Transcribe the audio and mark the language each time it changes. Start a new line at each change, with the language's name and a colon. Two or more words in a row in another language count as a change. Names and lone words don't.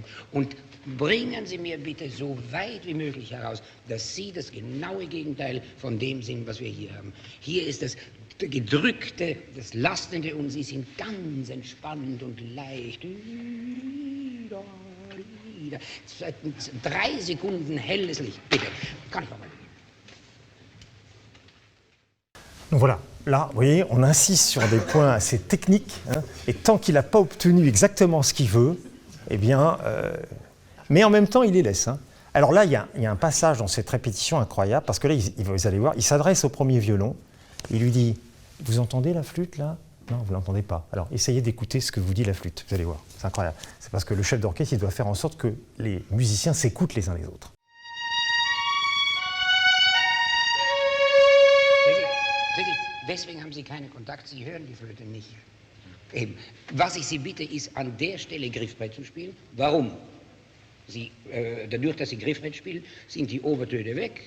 German: Und bringen Sie mir bitte so weit wie möglich heraus, dass Sie das genaue Gegenteil von dem sind, was wir hier haben. Hier ist das Gedrückte, das Lastende und Sie sind ganz entspannt und leicht. 3 Sekunden helles Licht. Bitte, kann ich noch mal.
French: Donc voilà, là, vous voyez, on insiste sur des points assez techniques, hein, et tant qu'il n'a pas obtenu exactement ce qu'il veut, eh bien, mais en même temps, il les laisse. Hein. Alors là, il y a un passage dans cette répétition incroyable, parce que là, vous allez voir, il s'adresse au premier violon, il lui dit « Vous entendez la flûte, là ?» Non, vous ne l'entendez pas. Alors, essayez d'écouter ce que vous dit la flûte, vous allez voir, c'est incroyable. C'est parce que le chef d'orchestre, il doit faire en sorte que les musiciens s'écoutent les uns les autres.
German: Deswegen haben Sie keinen Kontakt, Sie hören die Flöte nicht. Eben. Was ich Sie bitte, ist an der Stelle Griffbrett zu spielen. Warum? Dadurch, dass Sie Griffbrett spielen, sind die Obertöne weg.